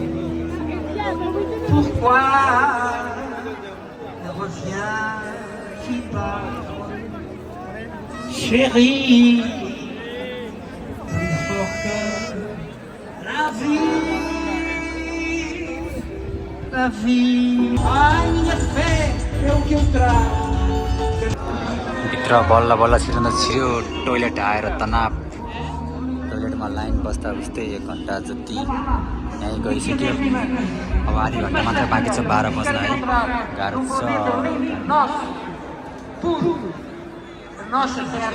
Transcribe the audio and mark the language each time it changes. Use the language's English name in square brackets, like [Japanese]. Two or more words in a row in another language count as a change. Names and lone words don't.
[French] Pourquoi ne reviens-tu pas, chérie, plus fort que la vie, la vie. [Portuguese] Ai, minha fé é o que eu trago. [Nepali] भित्र बल्ल बल्ल छिटो टोइलेट आएर तनाव टोइलेटमा लाइन बस्दा उस्तै 1 घन्टा जति यहीँ गइसक्यो। अब आधी घन्टा मात्र बाँकी छ 12 बज्न है। गाह्रो छ। [Portuguese] Nossa terra.